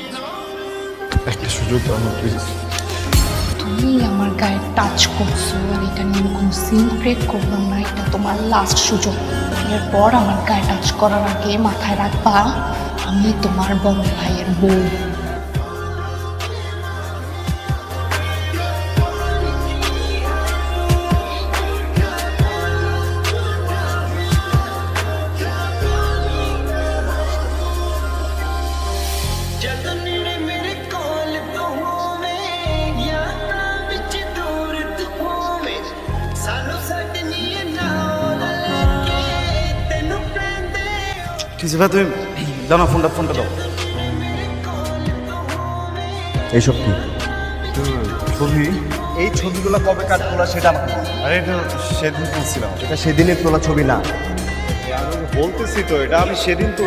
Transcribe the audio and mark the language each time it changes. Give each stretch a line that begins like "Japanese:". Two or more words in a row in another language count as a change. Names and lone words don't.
Bangla: একটা সুযোগ দাও না প্লিজ। তুমি আমার গায়ে টাচ করছো আর এটা নিয়ে আমি কোনো
English: scene create
Bangla: করলাম না। এটা তোমার লাস্ট সুযোগ। এরপর আমার গায়ে টাচ করার আগে মাথায় রাখবা আমি তোমার বড় ভাইয়ের বউ।
Punjabi: ਜਦ ਨੇੜੇ ਮੇਰੇ ਕੋਲ ਤੂੰ ਹੋਵੇ ਯਾਦਾਂ ਵਿਚ ਦੂਰ ਤੂੰ ਹੋਵੇ ਸਾਨੂੰ ਸਜਨੀ ਨਾਲ ਲੈਕੇ ਤੈਨੂੰ ਪੈਂਦੇ
Bangla: ঠিক আছে ভাই, তুমি দাও না ফোনটা দাও। এইসব কি? ছবি? এই ছবিগুলো কবে কাট তোলা সেটা আমাকে বল। আরে এটা সেদিন তুলছিলাম। এটা সেদিনের তোলা ছবি না। আমি বলতেছি তো এটা আমি সেদিন তো